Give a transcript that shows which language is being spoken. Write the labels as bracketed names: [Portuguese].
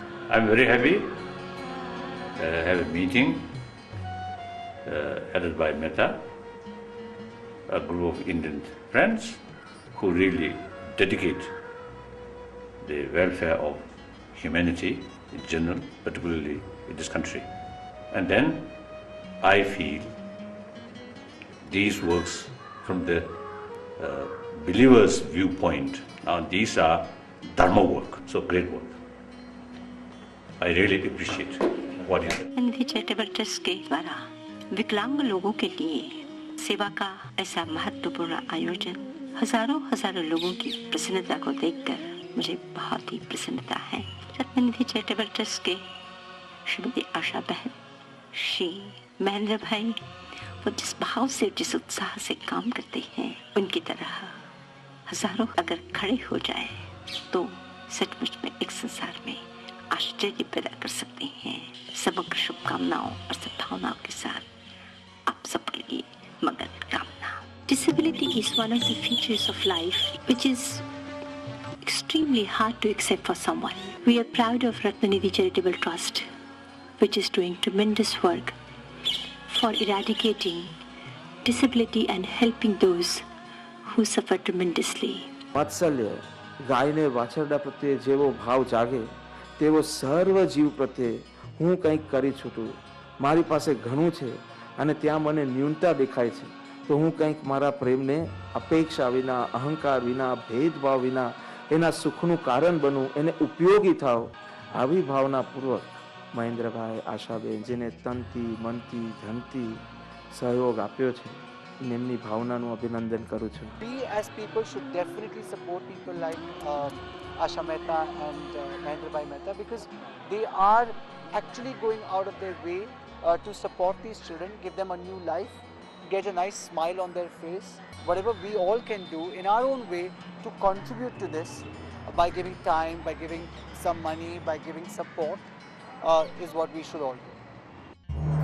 [English] I'm very happy that I have a meeting headed by Mehta, a group of Indian friends who really dedicate the welfare of humanity in general, particularly in this country. And then I feel these works from the believer's viewpoint. Now these are dharma work, so great work. I really appreciate what you did. [Hindi] Nidhi charitable trust के द्वारा विकलांग लोगों के लिए सेवा का ऐसा महत्वपूर्ण आयोजन हजारों लोगों की प्रसन्नता को देखकर मुझे बहुत ही प्रसन्नता है। रत्न निधि चैरिटेबल ट्रस्ट के श्रीमती आशा बहन, श्री महेंद्र भाई, वो जिस भाव से जिस उत्साह से काम करते हैं, उनकी तरह हजारों अगर खड़े हो जाए तो सचमुच में एक संसार में आश्चर्य पैदा कर सकते हैं। समग्र शुभकामनाओं और सद्भावनाओं के साथ आप सबके लिए मंगल कामना। [English] Disability is one of the features of life which is extremely hard to accept for someone. We are proud of Ratna Nidhi Charitable Trust, which is doing tremendous work for eradicating disability and helping those who suffer tremendously. [Gujarati] વાત્સલ્ય ગાયને વાછરડા પ્રત્યે જેવો ભાવ જાગે તેવો સર્વ જીવ પ્રત્યે હું કંઈક કરી છૂટું. મારી પાસે ઘણું છે અને ત્યાં મને ન્યૂનતા દેખાય છે તો હું કંઈક મારા પ્રેમને અપેક્ષા વિના, અહંકાર વિના, ભેદભાવ વિના એના સુખનું કારણ બનું, એને ઉપયોગી થાવ, આવી ભાવનાપૂર્વક મહેન્દ્રભાઈ, આશાબેન જેને તનથી, મનથી, ધનથી સહયોગ આપ્યો છે, એમની ભાવનાનું અભિનંદન કરું છું. [English] We as people should definitely support people like Asha Mehta and Mahendrabhai Mehta, because they are actually going out of their way to support these children, give them a new life, get a nice smile on their face. Whatever we all can do in our own way to contribute to this by giving time, by giving some money, by giving support is what we should all do.